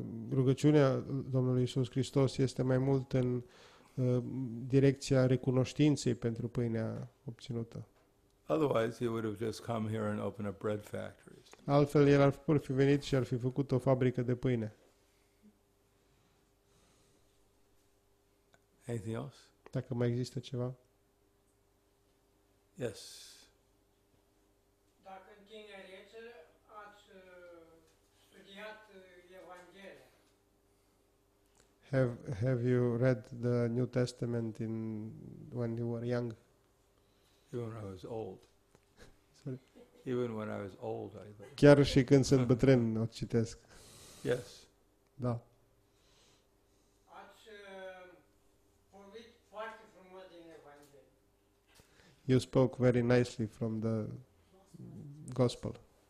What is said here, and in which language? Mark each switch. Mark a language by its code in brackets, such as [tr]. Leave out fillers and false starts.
[ro] Rugăciunea Domnului Iisus Hristos este mai mult în direcția recunoștinței pentru pâinea obținută. [en] Otherwise, he would have just come here and opened up bread factories. [ro] Altfel, el ar fi venit și ar fi făcut o fabrică de pâine. [en] Anything else? [ro] Dacă mai există ceva? [en] Yes. [ro] Dacă în tinerețe ați studiat Evanghelia, [en] Have you read the New Testament when you were young? Even when I was old. Sorry? Even when I was old, I think. [ro] Chiar și când sunt bătrân o citesc. [en] Yes. [ro] Da. ați vorbit foarte frumos din Evanghelie. [en] You spoke very nicely from the gospel.